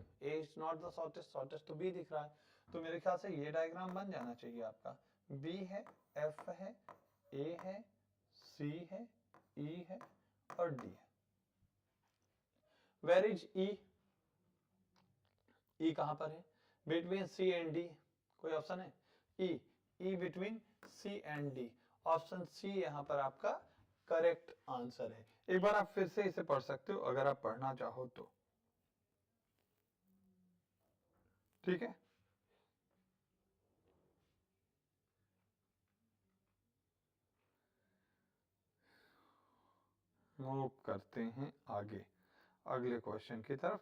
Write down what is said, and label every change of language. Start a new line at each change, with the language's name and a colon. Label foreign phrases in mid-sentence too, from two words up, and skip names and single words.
English: A is not the shortest.
Hindi: shortest तो B दिख रहा है, तो मेरे ख्याल से ये डायग्राम बन जाना चाहिए आपका। B है, F है, A है, C है, E है और D है।
English: Where is E?
Hindi: E कहां पर है?
English: Between C and D.
Hindi: कोई ऑप्शन है?
English: E. E between C and D.
Hindi: ऑप्शन C यहां पर आपका
English: correct answer
Hindi: है। एक बार आप फिर से इसे पढ़ सकते हो अगर आप पढ़ना चाहो तो, ठीक है। मूव करते हैं आगे अगले क्वेश्चन की तरफ।